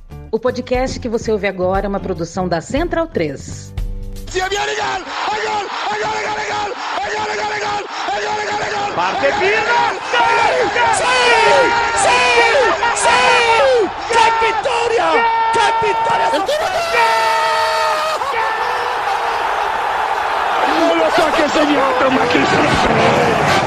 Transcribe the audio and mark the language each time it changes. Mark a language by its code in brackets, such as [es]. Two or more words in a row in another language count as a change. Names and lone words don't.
[pt] O podcast que você ouve agora é uma produção da Central 3. [it] Parte Pirlo! Sì! Che vittoria! Che vittoria! Non lo so che è segnato, ma chi se ne frega?